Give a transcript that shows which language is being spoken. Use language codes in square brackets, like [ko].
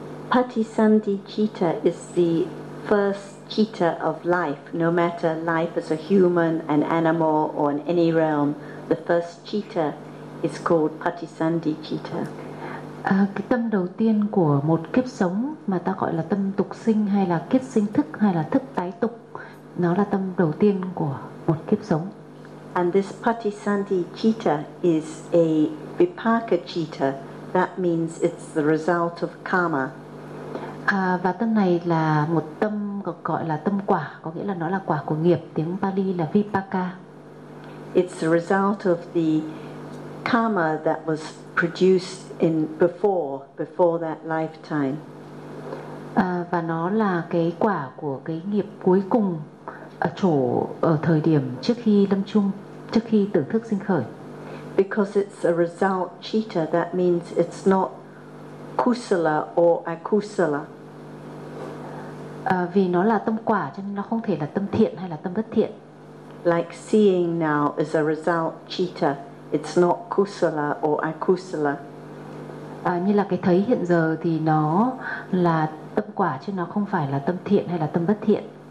[en] Patisanti citta is the first citta of life. No matter life as a human, an animal, or in any realm, the first citta is called patisanti citta. [vi] Cái tâm đầu tiên của một kiếp sống mà ta gọi là tâm tục sinh hay là kiết sinh thức hay là thức tái tục, nó là tâm đầu tiên của một kiếp sống. [en] And this patisanti citta is a vipaka citta, that means it's the result of karma. [vi] Và tâm này là một tâm gọi là tâm quả, có nghĩa là nó là quả của nghiệp, tiếng Pali là vipaka. [en] It's the result of the karma that was produced in before that lifetime. [vi] Và nó là cái quả của cái nghiệp cuối cùng ở thời điểm trước khi lâm chung, trước khi tưởng thức sinh khởi. [en] Because it's a result citta, that means it's not kusala or akusala. [vi] Vì nó là tâm quả cho nên nó không thể là tâm thiện hay là tâm bất thiện. [en] Like seeing now is a result citta, it's not kusala or akusala. [vi] Như là cái thấy hiện giờ thì nó là tâm quả chứ nó không phải là tâm thiện hay là tâm bất thiện.